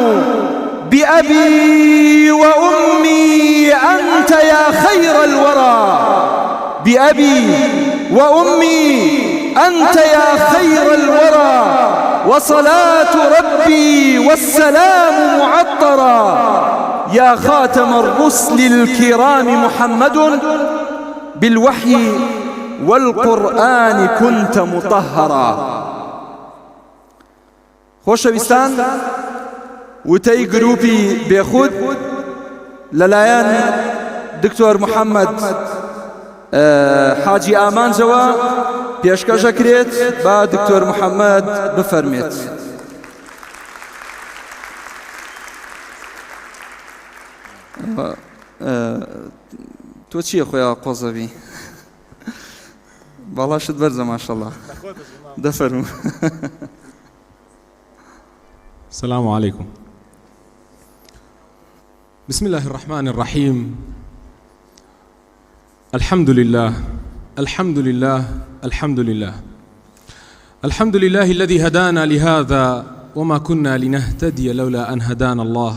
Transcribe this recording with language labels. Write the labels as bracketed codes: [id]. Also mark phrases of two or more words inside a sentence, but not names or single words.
[ar] بأبي وأمي أنت يا خير الورى، بأبي وأمي أنت يا خير الورى، وصلاة ربي والسلام معطرا، يا خاتم الرسل الكرام محمد، بالوحي والقرآن كنت مطهرا. [ckb] خۆشەویستان، وتەی گروپی بێخود لەلایەن دکتۆر محەممەد حاجی ئامانجەوە پێشکەشەکرێت با دکتۆر محەممەد بفەرمێت. تۆ چییە خۆیان قۆزەبی؟ باڵاشت بەرزە ماشەڵڵا، دەفەرموو. [ar] السلام عليكم. بسم الله الرحمن الرحيم. الحمد لله الحمد لله الحمد لله الحمد لله الذي هدانا لهذا وما كنا لنهتدي لولا أن هدانا الله.